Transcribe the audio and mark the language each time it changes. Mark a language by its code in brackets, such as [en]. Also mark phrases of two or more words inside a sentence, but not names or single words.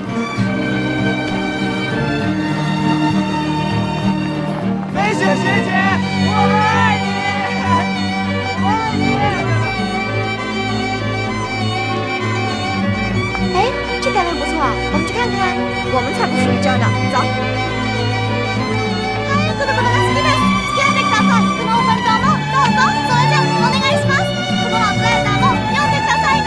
[zh] 飞雪学姐，我们爱你，我爱你。哎，这单位不错，我们去看看。我们才不属于这儿呢，走。 [ja] はい、子供が好きです。付き合ってください。このオカルトもどうぞそれじゃお願いします。このラブレターも読んでくださいね。